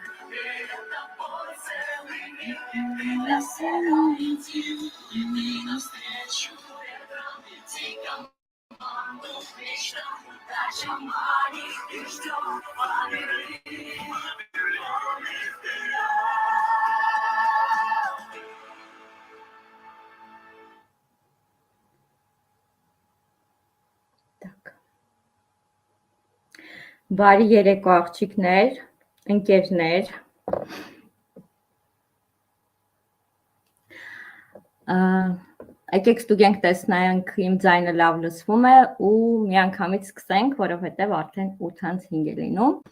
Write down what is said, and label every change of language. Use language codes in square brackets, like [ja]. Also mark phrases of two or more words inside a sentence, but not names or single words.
[ru] Перед тобой целый мир, и ты для всех ориентир. Иди навстречу ветрам, веди команду к мечтам. Удача манит и ждет Фаберлин, полный вперед. [hy] Բարի երեկո աղջիկներ, ընկերներ։ Եկեք ստուգենք տեսնենք իմ ձայնը լավ լսվում է ու միանգամից սկսենք, որովհետև արդեն 8:05 է լինում։